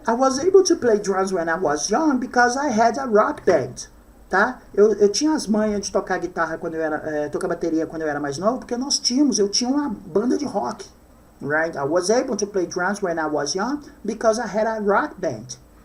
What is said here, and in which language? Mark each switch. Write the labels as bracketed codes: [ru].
[en] I was able to play drums when I was young because I had a rock band. [pt] Tá? Eu tinha as manhas de tocar guitarra quando eu era, tocar bateria quando eu era mais novo, porque eu tinha uma banda de rock. [en] Right? I was able to play drums when I was young because I had a rock band.